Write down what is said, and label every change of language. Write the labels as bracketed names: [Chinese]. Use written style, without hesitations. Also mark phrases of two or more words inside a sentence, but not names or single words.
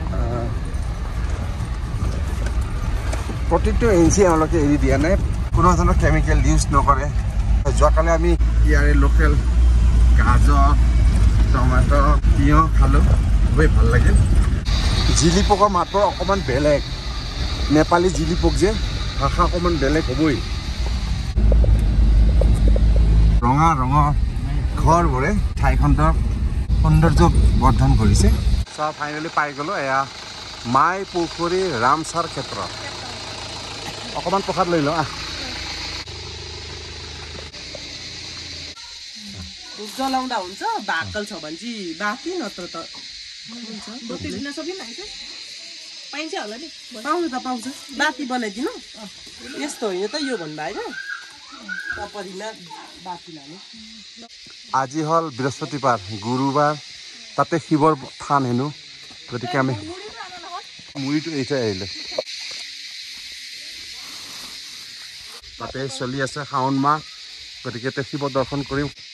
[Assamese] প্ৰতিটো ইঞ্চি এওঁলোকে এৰি দিয়া নাই কোনো ধৰণৰ [English] chemical use [Assamese] নকৰে যোৱাকালি আমি ইয়াৰে লোকেল গাজৰ টমাটো তিয়ঁহ খালোঁ খুবেই ভাল লাগিল জিলিপকৰ মাত্ৰ অকণমান বেলেগ নেপালী জিলিপক যে ভাষা অকণমান বেলেগ হ'বই ৰঙা ৰঙৰ ঘৰবোৰে ঠাইখনৰ সৌন্দৰ্য বৰ্ধন কৰিছে চাহ ফাইনেলি পাই গ'লোঁ এয়া মাই পুখুৰী ৰামচাৰ ক্ষেত্ৰ অকণমান প্ৰসাদ লৈ লওঁ [Nepali] जलाउँदा हुन्छ भाकल छ भने चाहिँ बाँकी नत्र त पाउँछ त पाउँछ बाती बनाइदिनु यस्तो होइन त यो भन्दा होइन तपरीमा बाती लाने [Assamese] আজি হ'ল বৃহস্পতিবাৰ গুৰুবাৰ তাতে শিৱৰ থান হেনো গতিকে আমি মুড়িটো এৰি থৈ আহিলোঁ তাতে চলি আছে শাওণ মাহ গতিকে শিৱ দৰ্শন কৰিম